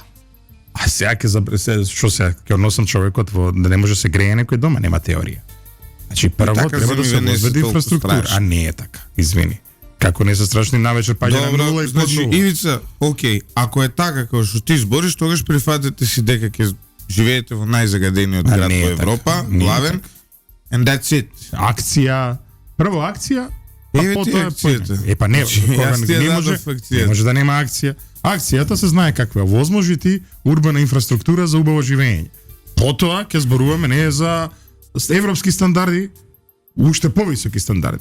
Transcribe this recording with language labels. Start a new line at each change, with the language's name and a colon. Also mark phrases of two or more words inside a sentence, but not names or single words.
Macedonian: А сега ќе што сега ќе односам човекот во да не може се грее некој дома, нема теорија. Значи прво така треба да се земји не се возведе толку инфраструктура, страшни. а не е така. Извини. Како не се страшни навечер паѓа на нула Добро, и значи под нула. Ивица, окей, ако е така како што ти збориш, тогаш прифатете си дека ќе живеете во најзагадениот А град не во е така, Европа, не е главен,
English: and that's it.
Macedonian: Акција, прво акција, па Еве ти потоа е акцијата. појме. Па не, Значи, кога јас ти ја не може, дадов акцијата. не може да нема акција. Акцијата се знае каква е, возможити урбана инфраструктура за убаво живење. Потоа ќе зборуваме не за европски стандарди, уште повисоки стандарди.